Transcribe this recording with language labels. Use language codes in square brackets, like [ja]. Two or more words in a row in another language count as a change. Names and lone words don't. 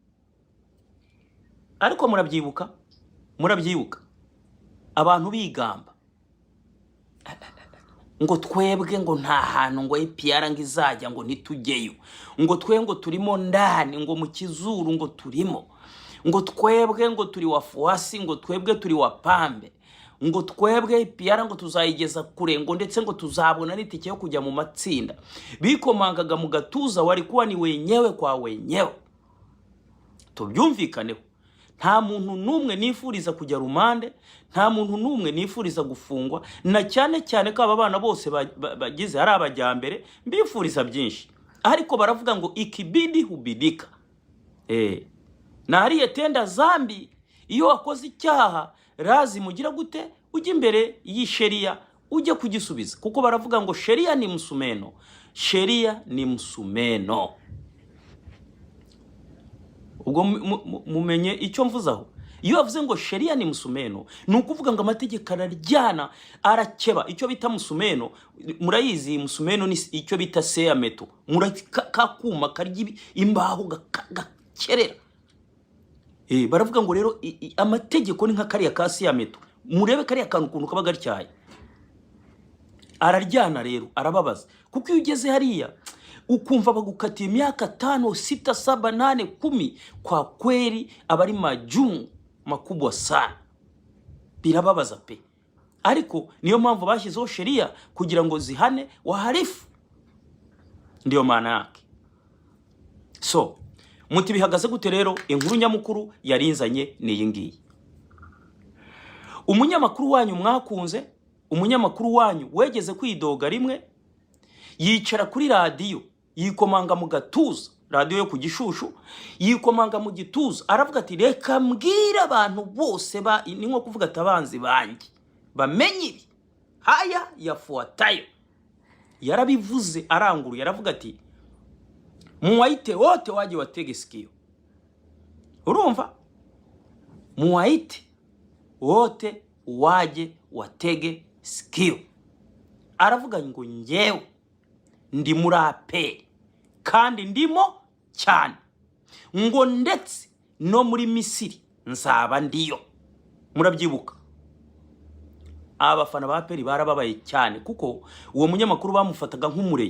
[rw] Ariko murabyibuka abantu bigamba ngo twebwe ngo nta hantu ngo APR ngo izajya ngo ntitujyeyo, ngo twebwe ngo turimo ndani, ngo mu kizuru ngo turimo, ngo twebwe ngo turi wafuasi, ngo twebwe turi wapambe, ngo twebwe APR ngo tuzayigeza kure, ngo ndetse ngo tuzabona n'itike yo kujya mu matsinda. Bikomangaga mu gatuza, [sw] wari kuwa ni wenyewe kwa wenyewe. [rw] Tubyumvikaneho, nta muntu numwe nifuriza kujya rumande, nta muntu numwe nifuriza gufungwa, na cyane ko aba bana bose bagize ari abajyambere mbifuriza byinshi. Ariko baravuga ngo ikibidi hubidika. [sw] Na hariye tenda zambi, [rw] iyo wakoze icyaha lazima ugira gute, ujye imbere y'isheria ujye kugisubiza. [sw] Kuko baravuga ngo sheria ni msumeno, sheria ni msumeno. [rw] Ubwo mumenye icyo mvuzaho. Iyo bavuze ngo [sw] sheria ni msumeno, [rw] ni ukuvuga ngo amategeko araryana, arakeba. Icyo bita msumeno, murayizi msumeno ni icyo bita seameto, murakakuma karya imbaho gakerera. Baravuga ngo rero amategeko ni nka kariya ka seameto, murebe kariya kantu ukuntu kaba gatyaye. Araryana rero, arababaza. Kuko iyo ugeze hariya ukumva bagukatiye imyaka 5, 6, 7, 8, 10, [sw] kwa kweli abari majumu makubwa sana. [rw] Birababaza pe. Ariko niyo mpamvu bashyizeho sheria kugira ngo zihane waharifu. [sw] ndiyo maana yake. [rw] So muti bihagaze gute rero? Inkuru nyamukuru yarinzanye ni iyi ngiyi. Umunyamakuru wanyu mwakunze, umunyamakuru wanyu wegeze kwidoga rimwe, yicara kuri radio, yikomanga mu gatuza, radio yo ku Gishushu, yikomanga mu gituza, aravuga ati reka mbwira abantu bose ni nko kuvuga atabanzi banjye bamenye ibi [sw] haya yafuatayo. [rw] Yarabivuze aranguru, yaravuga ati [sw] muwaite wote waje watege sikio. [rw] Urumva? [sw] Muwaite wote waje watege sikio. [rw] Aravuga ngo njyewe ndi muri APR kandi ndimo cyane, ngo ndetse no muri Misiri nzaba ndiyo. Murabyibuka? Abafana ba APR barababaye cyane kuko uwo munyamakuru bamufataga nk'umureyo.